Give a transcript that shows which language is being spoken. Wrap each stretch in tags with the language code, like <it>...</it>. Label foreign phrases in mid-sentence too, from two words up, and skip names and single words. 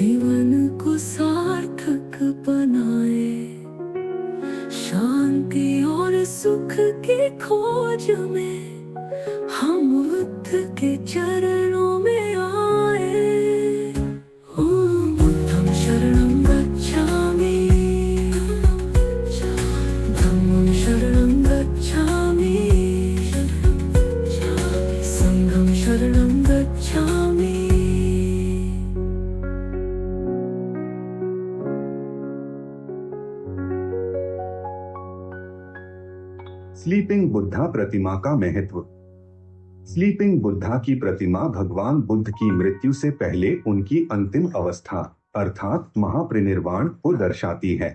<hi>जीवन को सार्थक बनाए, शांति और सुख की खोज में हम बुद्ध के चरणों में आए।</hi> <pi>ओम बुद्धं शरणं गच्छामि धम्मं शरणं गच्छामि संघं शरणं गच्छामि।</pi> <hi>स्लीपिंग बुद्धा प्रतिमा का महत्व। स्लीपिंग बुद्धा की प्रतिमा भगवान बुद्ध की मृत्यु से पहले उनकी अंतिम अवस्था अर्थात महापरिनिर्वाण को दर्शाती है।</hi>